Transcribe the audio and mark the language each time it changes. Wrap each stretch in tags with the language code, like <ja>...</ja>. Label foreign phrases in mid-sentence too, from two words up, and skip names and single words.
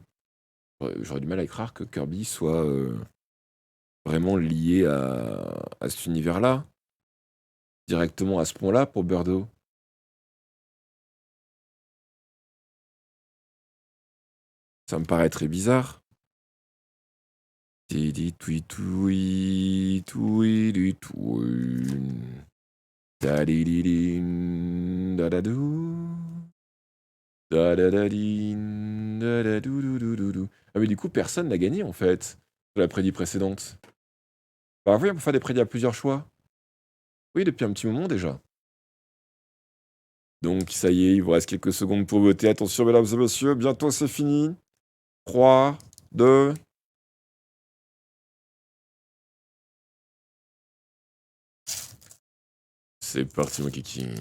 <fr>Ouais, j'aurais du mal à y croire que Kirby soit vraiment lié à cet univers-là, directement à ce point-là pour Birdo. Ça me paraît très bizarre. Tidi toui toui, toui di toui. Dadididin, dadadou. Dadadadin, dadadoudoudoudoudou. Ah mais du coup, personne n'a gagné en fait, de la prédit précédente. Bah oui, on peut faire des prédits à plusieurs choix. Oui, depuis un petit moment déjà. Donc ça y est, il vous reste quelques secondes pour voter. Attention, mesdames et messieurs, bientôt c'est fini. 3, 2... C'est parti, mon kiki.</fr>